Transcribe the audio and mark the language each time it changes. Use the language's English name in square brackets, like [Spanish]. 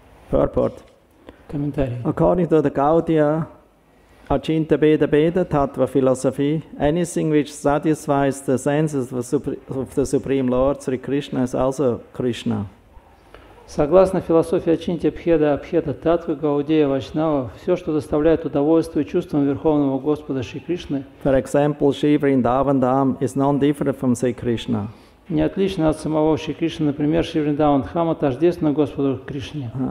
[English] Purport. [Russian] Комментарий. [English] According to the Gaudiya Achinta Veda Veda Tattva philosophy, anything which satisfies the senses of the Supreme Lord, Sri Krishna, is also Krishna. [Russian] Согласно философии Ачинтя Бхеда Абхеда Татвы Гаудея Вайшнава, все, что доставляет удовольствие чувствам Верховного Господа Шри Кришны, [English] For example, Shri Vrindavan Dham is non-different from Sri Krishna. [Russian] не отлично от самого Шри Кришны. Например, Шри Вриндаван Дхама тождественно Господу Кришне.